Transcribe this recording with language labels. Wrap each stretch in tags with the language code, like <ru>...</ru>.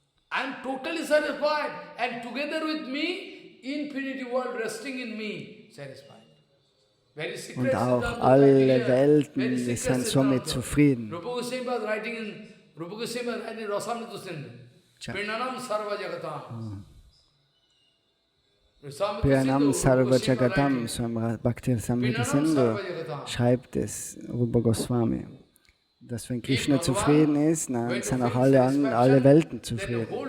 <en>I'm totally satisfied, and together with me, infinity world resting in me, satisfied.</en> <de>Und auch alle Welten, die sind somit zufrieden.</de> <en>Rupa Goswami was writing in Rasamrita Sindhu. Pranam Sarva Jagatam.</en> <de>Piranam Sarva Jagatam, Swami Bhakti Samrita Sindhu schreibt es, Rupa Goswami, dass wenn Krishna zufrieden ist, dann sind auch alle Welten zufrieden.</de>